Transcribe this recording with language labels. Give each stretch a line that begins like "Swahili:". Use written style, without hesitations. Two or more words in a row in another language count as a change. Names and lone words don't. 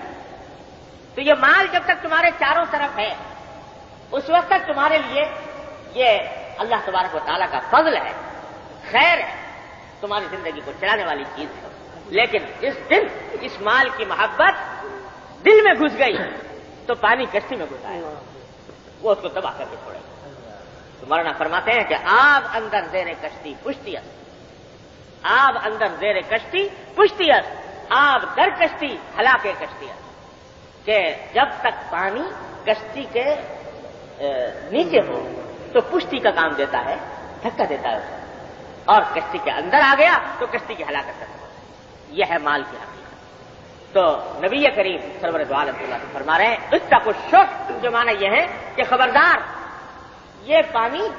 Urdu: تو یہ مال جب تک تمہارے چاروں طرف ہے اس وقت تک تمہارے لیے یہ اللہ تبارک و تعالیٰ کا فضل ہے، خیر ہے، تمہاری زندگی کو چلانے والی چیز ہے۔ لیکن اس دن اس مال کی محبت دل میں گھس گئی تو پانی کشتی میں گھس آئے گا، وہ اس کو تباہ کر کے چھوڑے گا۔ تو مولانا فرماتے ہیں کہ
Persian: آب اندر زیر کشتی پشتی است، آب اندر زیر کشتی پشتی است، آب در کشتی ہلاک کشتی است،
Urdu: کہ جب تک پانی کشتی کے نیچے ہو تو پشتی کا کام دیتا ہے، دھکا دیتا ہے، اور کشتی کے اندر آ گیا تو کشتی کی ہلاکت کرتا ہے۔ یہ ہے مال کی حقیقت۔ تو نبی کریم سرور دو عالم صلی اللہ علیہ وسلم فرما رہے ہیں
Arabic: اتقوا الشح،
Urdu: جو معنی یہ ہے کہ خبردار یہ پانی